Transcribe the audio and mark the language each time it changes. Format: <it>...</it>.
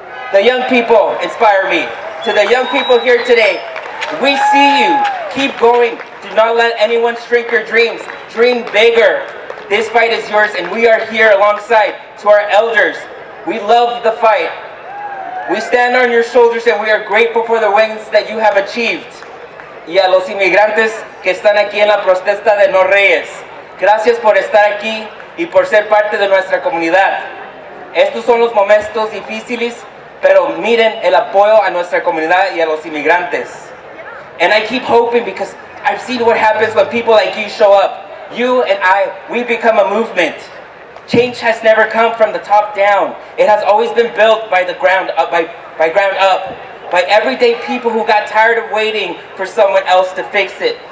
<en>The young people inspire me. To the young people here today, we see you. Keep going. Do not let anyone shrink your dreams. Dream bigger. This fight is yours, and we are here alongside. To our elders, we love the fight. We stand on your shoulders, and we are grateful for the wins that you have achieved.</en> <es>Y a los inmigrantes que están aquí en la protesta de No Reyes, gracias por estar aquí y por ser parte de nuestra comunidad. Estos son los momentos difíciles, pero miren el apoyo a nuestra comunidad y a los inmigrantes.</es> <en>And I keep hoping, because I've seen what happens when people like you show up. You and I, we become a movement. Change has never come from the top down. It has always been built by the ground up, by ground up. By everyday people who got tired of waiting for someone else to fix it.</en>